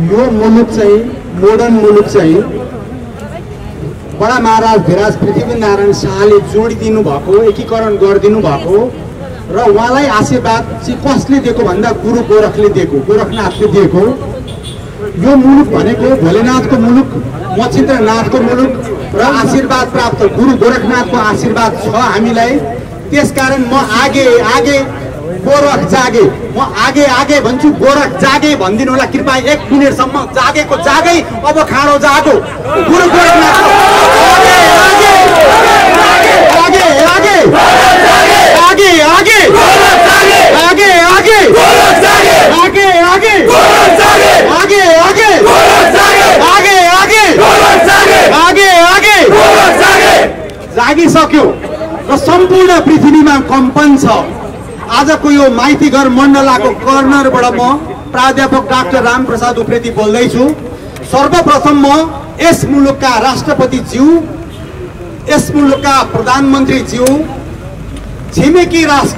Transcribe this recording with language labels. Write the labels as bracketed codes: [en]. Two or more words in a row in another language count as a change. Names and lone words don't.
[ne] यो मुलुक चाहिँ मोडर्न मुलुक चाहिँ बडा महाराज धिराज पृथ्वीनारायण शाहले जोडिदिनु भएको एकीकरण गरिदिनु भएको र उहाँलाई आशीर्वाद चाहिँ कसले दिएको भन्दा गुरु गोरखले दिएको गोरखनाथले दिएको यो मुलुक भनेको भोलेनाथको मुलुक मच्छिन्द्रनाथको मुलुक र आशीर्वाद प्राप्त गुरु गोरखनाथको आशीर्वाद छ हामीलाई। त्यसकारण म [hi] आगे आगे गोरख जागे, [ne] म [hi] आगे आगे [ne] भन्छु [hi] गोरख जागे [ne] भनिदिनु होला कृपया। 1 मिनेटसम्म जागेको जागै, [hi] अब खाडो जागो गुरु गोरखनाथ आगे आगे आगे आगे आगे आगे आगे आगे आगे आगे आगे आगे आगे आगे [ne] जागिसक्यो र सम्पूर्ण पृथ्वीमा कम्पन छ। आजको यो माइतीघर मण्डलाको कर्नरबाट म प्राध्यापक डाक्टर रामप्रसाद उप्रेती बोल्दैछु। सर्वप्रथम म यस मुलुकका राष्ट्रपतिज्यू, यस मुलुकका प्रधानमन्त्रीज्यू, छिमेकी राष्ट्र